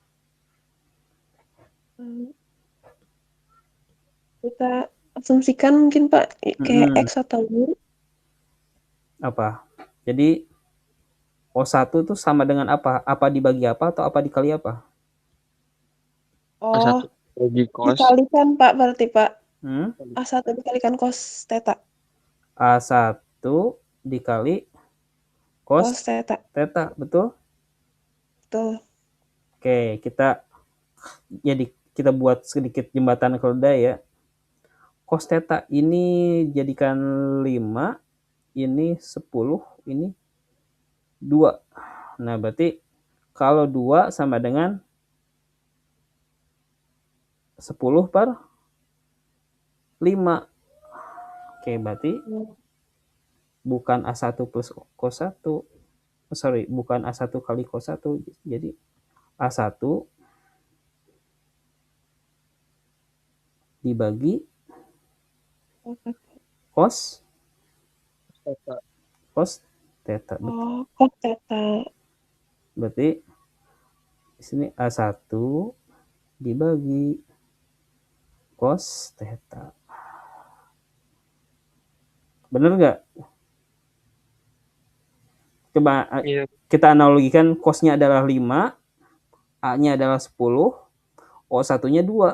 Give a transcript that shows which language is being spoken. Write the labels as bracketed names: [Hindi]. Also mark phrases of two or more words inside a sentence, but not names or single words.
[Indonesian] hmm, kita asumsikan mungkin, Pak, kayak Hmm, X atau Y. apa? Jadi O1 itu sama dengan apa? Apa dibagi apa atau apa dikali apa? Oh, A1 bagi cos. dikalikan, Pak, berarti, Pak. Hmm? A1 dikalikan cos theta. A1 dikali cos Cos theta. theta, betul? Betul. Oke, kita buat sedikit jembatan keledai ya. Cos theta ini jadikan 5, ini 10, ini 2. Nah, berarti kalau 2 sama dengan 10 per 5. Oke, berarti bukan A1 plus cos 1. Sorry, bukan A1 kali cos 1. Jadi A1 dibagi cos theta. Oh, cos theta. Berarti di sini A1 dibagi cos theta. Bener nggak? Coba Iya. kita analogikan cosnya adalah 5, A-nya adalah 10, O1-nya 2.